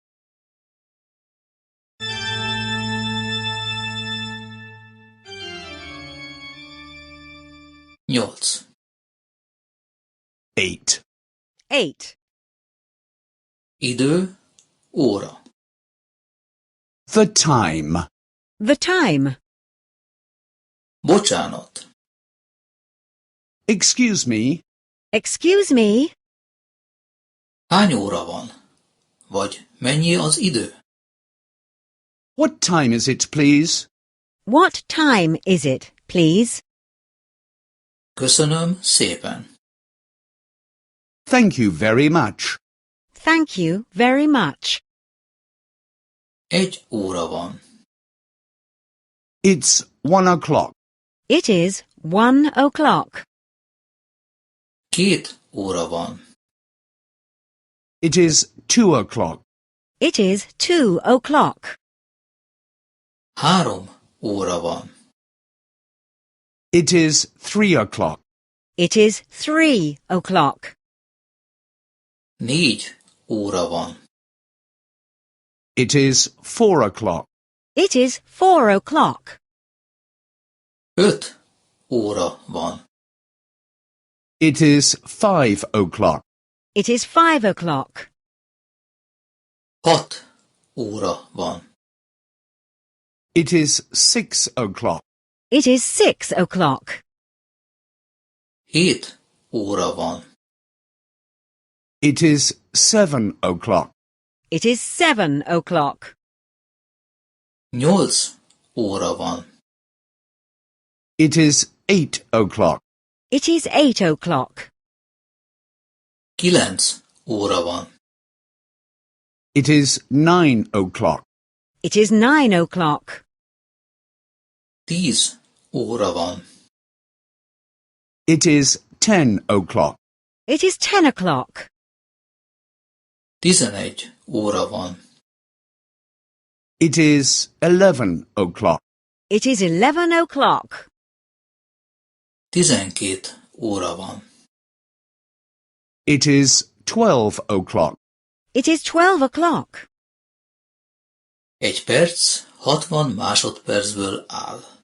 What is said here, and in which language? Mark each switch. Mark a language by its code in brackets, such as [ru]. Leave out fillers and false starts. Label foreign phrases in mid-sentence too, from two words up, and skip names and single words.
[hu] 8. 8. 8. Idő, óra. [en] The time. The time. [hu] Bocsánat. [en] Excuse me. Excuse me. [hu] Hány óra van? Vagy mennyi az idő? [en] What time is it, please? What time is it, please? [hu] Köszönöm szépen. [en] Thank you very much. Thank you very much. [hu] 1 óra van. [en] It's 1 o'clock. It is 1 o'clock. [hu] 2 óra van. [en] It is 2 o'clock. It is 2 o'clock. [hu] 3 óra van. [en] It is 3 o'clock. It is 3 o'clock. [hu] 4 óra van. [en] It is 4 o'clock. It is 4 o'clock. [hu] 5 óra van. [en] It is 5 o'clock. It is 5 o'clock. [hu] 6 óra van. [en] It is 6 o'clock. It is 6 o'clock. [hu] 7 óra van. [en] It is 7 o'clock. It is 7 o'clock. [hu] 8 óra van. [en] It is 8 o'clock. It is 8 o'clock. [hu] 9 óra van. [en] It is 9 o'clock. It is 9 o'clock. [hu] 10 óra van. [en] It is 10 o'clock. It is 10 o'clock. [hu] 11 óra van. [en] It is 11 o'clock. It is 11 o'clock. [hu] 12 óra van. [en] It is 12 o'clock. It is 12 o'clock. [hu] 1 perc 60 másodpercből áll.